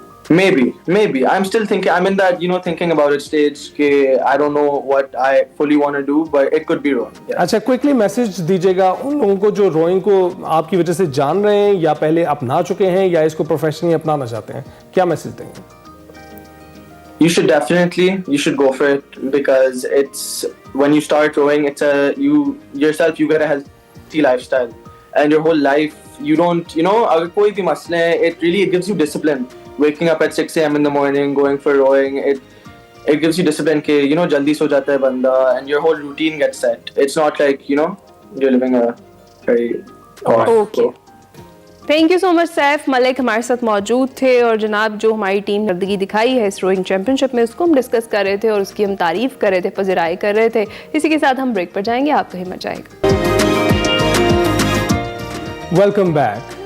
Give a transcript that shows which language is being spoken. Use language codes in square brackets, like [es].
[en] Maybe. I'm still thinking. I'm in that, thinking about it stage. I don't know what I fully want to do, but it could be rowing. Yeah. [ur] اچھا quickly message دیجیے گا ان لوگوں کو جو rowing کو آپ کی وجہ سے جان رہے ہیں یا پہلے اپنا چکے ہیں یا اس کو پروفیشنلی اپنانا چاہتے ہیں، کیا میسج دیں گے؟ [en] You should go for it, because it's when you start rowing, it's you get a healthy lifestyle, and your whole life you don't, [ur] agar koi bhi masla hai, [en] it gives you discipline. Waking up at 6 a.m. in the morning, going for rowing, it gives you discipline ke, [ur] jaldi so jata hai banda, [en] and your whole routine gets set. It's not like, you're living a very okay. Thank you so much Saif. [ur] ملک ہمارے ساتھ موجود تھے، اور جناب جو ہماری team کردگی دکھائی ہے اس روئنگ چیمپئن شپ میں اس کو ہم ڈسکس کر رہے تھے اور اس کی ہم تعریف کر رہے تھے، پذیرائی کر رہے تھے. اسی کے ساتھ ہم بریک پر جائیں گے، آپ کو ہمت جائے گا. [en] Welcome back.